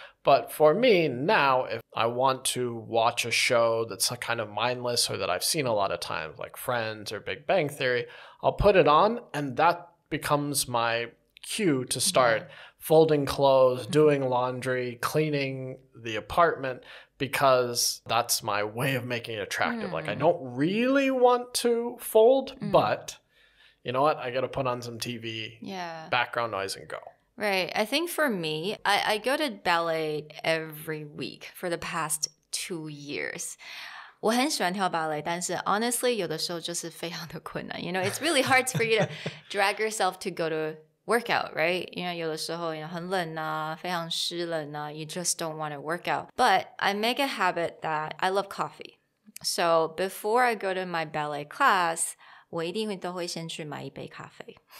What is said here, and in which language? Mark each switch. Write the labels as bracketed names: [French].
[English] But for me now, if I want to watch a show that's kind of mindless or that I've seen a lot of times, like Friends or Big Bang Theory, I'll put it on and that becomes my cue to start folding clothes, doing laundry, cleaning the apartment, because that's my way of making it attractive. Like I don't really want to fold, but you know what? I got to put on some TV, background noise, and go. Right. I think for me, I go to ballet every week for the past 2 years. [Chinese] 我很喜欢跳芭蕾，但是 honestly 有的时候就是非常的困难。 [English] You know, it's really hard for you to drag yourself to go to workout, right? You know, [Chinese] 有的时候很冷啊，非常湿冷啊， [English] you just don't want to work out. But I make a habit that I love coffee. So before I go to my ballet class, [Chinese] 我一定都会先去买一杯咖啡。